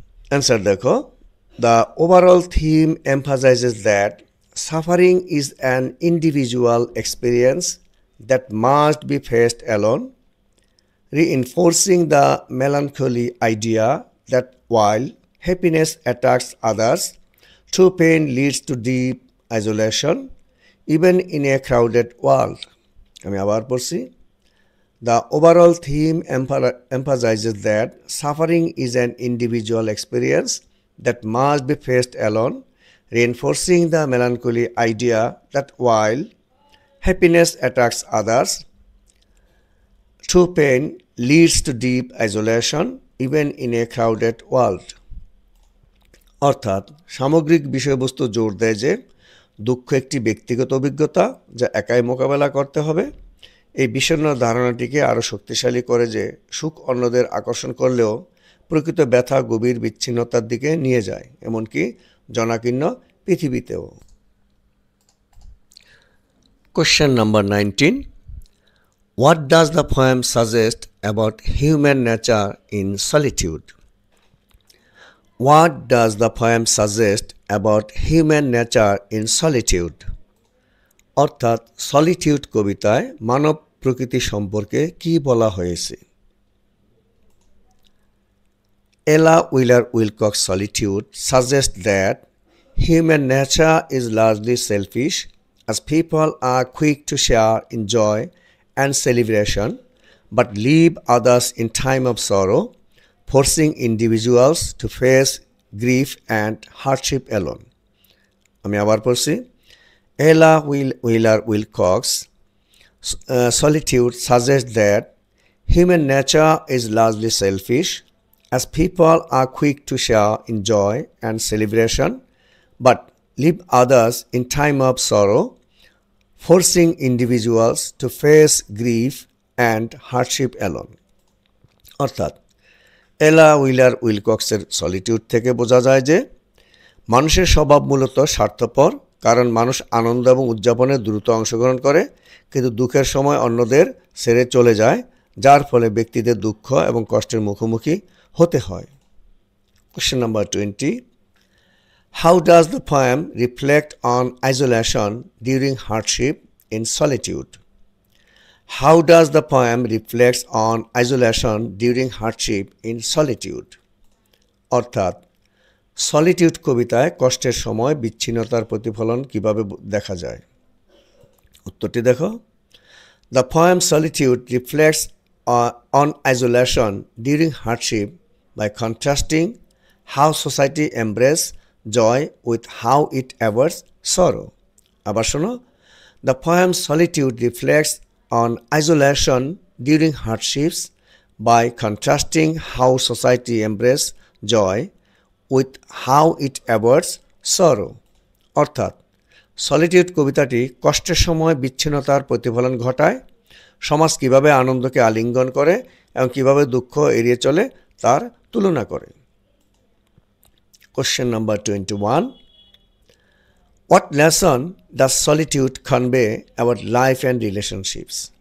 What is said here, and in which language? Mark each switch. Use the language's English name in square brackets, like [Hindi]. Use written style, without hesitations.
[Bangla] Answer দেখো। [English] The overall theme emphasizes that suffering is an individual experience that must be faced alone, reinforcing the melancholy idea that while happiness attacks others, true pain leads to deep isolation, even in a crowded world. [Bangla] আমি আবার পড়ছি। [English] The overall theme emphasizes that suffering is an individual experience that must be faced alone, reinforcing the melancholy idea that while happiness attacks others, true pain leads to deep isolation, even in a crowded world. [Bangla] অর্থাৎ সামগ্রিক বিষয়বস্তু জোর দেয় যে দুঃখ একটি ব্যক্তিগত অভিজ্ঞতা যা একাই মোকাবেলা করতে হবে। এই বিষণ্ণ ধারণাটিকে আরও শক্তিশালী করে যে সুখ অন্যদের আকর্ষণ করলেও প্রকৃত ব্যথা গভীর বিচ্ছিন্নতার দিকে নিয়ে যায়, এমনকি জনাকীর্ণ পৃথিবীতেও। [English] Question number 19. What does the poem suggest about human nature in solitude? What does the poem suggest about human nature in solitude? [Bangla] অর্থাৎ সলিটিউড কবিতায় মানব প্রকৃতি সম্পর্কে কি বলা হয়েছে? [English] Ella Wheeler Wilcox Solitude suggests that human nature is largely selfish, as people are quick to share in joy and celebration, but leave others in time of sorrow, forcing individuals to face grief and hardship alone. [Bangla] আমি আবার পড়ছি। [English] Ella Wheeler Wilcox Solitude suggests that human nature is largely selfish, as people are quick to share in joy and celebration, but leave others in time of sorrow, forcing individuals to face grief and hardship alone. [Bangla] অর্থাৎ এলা wheeler উইলকক্সের solitude থেকে বোঝা যায় যে মানুষের স্বভাব মূলত স্বার্থপর, কারণ মানুষ আনন্দ এবং উদযাপনে দ্রুত অংশগ্রহণ করে, কিন্তু দুঃখের সময় অন্যদের ছেড়ে চলে যায়, যার ফলে ব্যক্তিদের দুঃখ এবং কষ্টের মুখোমুখি হতে হয়। [English] Question number 20. How does the poem reflect on isolation during hardship in solitude? How does the poem reflect on isolation during hardship in solitude? [Bangla] অর্থাৎ সলিটিউড কবিতায় কষ্টের সময় বিচ্ছিন্নতার প্রতিফলন কিভাবে দেখা যায়? উত্তরটি দেখো। [English] The poem Solitude reflects on isolation during hardship by contrasting how society embraces joy with how it avoids sorrow. [Bangla] আবার শোনো। [English] The poem Solitude reflects on isolation during hardships by contrasting how society embraces joy with how it avoids sorrow. [Bangla] অর্থাৎ solitude কবিতাটি কষ্টের সময় বিচ্ছিন্নতার প্রতিফলন ঘটায়, সমাজ কিভাবে আনন্দকে আলিঙ্গন করে এবং কিভাবে দুঃখ এড়িয়ে চলে তার তুলনা করে। [English] Question number 21. What lesson does solitude convey about life and relationships?